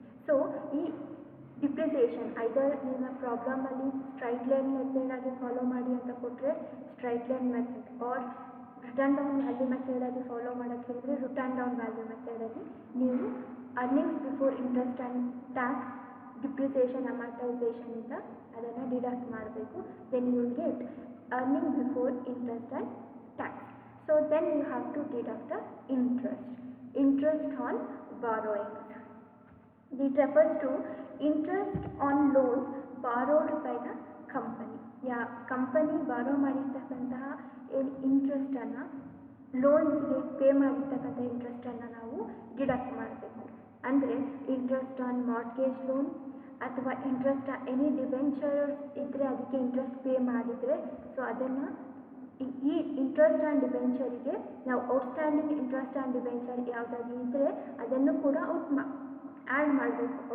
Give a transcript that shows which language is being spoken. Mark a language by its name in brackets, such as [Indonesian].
[Kannada] So ಈ depreciation ಐದರ್ ನಿಮ್ಮ ಪ್ರಾಬ್ಲಮಲ್ಲಿ straight line ಮೆಥಡಾಗಿ follow ಮಾಡಿ ಅಂತ ಕೊಟ್ಟರೆ straight line method, R return down value ಮೆಥಡಾಗಿ follow ಮಾಡೋಕ್ಕೆ ಹೇಳಿದರೆ ರಿಟರ್ನ್ ಡೌನ್ ವ್ಯಾಲ್ಯೂ ಮೆಥಡಲ್ಲಿ ನೀವು earnings before interest and tax, depreciation, ಅಮರ್ಟೈಸೇಷನಿಂದ ಅದನ್ನು ಡಿಡಕ್ಟ್ ಮಾಡಬೇಕು. [English] Then you will get earning before interest and tax. So then you have to deduct the interest on borrowings. It refers to interest on loans borrowed by the company. [Kannada] Company ಬಾರೋ ಮಾಡಿರ್ತಕ್ಕಂತಹ ಇಂಟ್ರೆಸ್ಟನ್ನು, ಲೋನ್ಸ್ಗೆ pay ಮಾಡಿರ್ತಕ್ಕಂಥ ಇಂಟ್ರೆಸ್ಟನ್ನು ನಾವು deduct ಮಾಡಬೇಕು. ಅಂದರೆ interest on mortgage loan ಅಥವಾ interest any debentures ಇದ್ದರೆ ಅದಕ್ಕೆ interest pay ಮಾಡಿದರೆ, ಸೊ ಅದನ್ನು ಈ ಇಂಟ್ರೆಸ್ಟ್ ಆ್ಯಂಡ್ ಡಿಬೆಂಚರಿಗೆ ನಾವು ಔಟ್ಸ್ಟ್ಯಾಂಡಿಂಗ್ ಇಂಟ್ರೆಸ್ಟ್ ಆ್ಯಂಡ್ ಡಿಬೆಂಚರ್ ಯಾವುದಾದ್ರು ಇದ್ದರೆ ಅದನ್ನು ಕೂಡ ಆ್ಯಡ್ ಮಾಡಬೇಕು.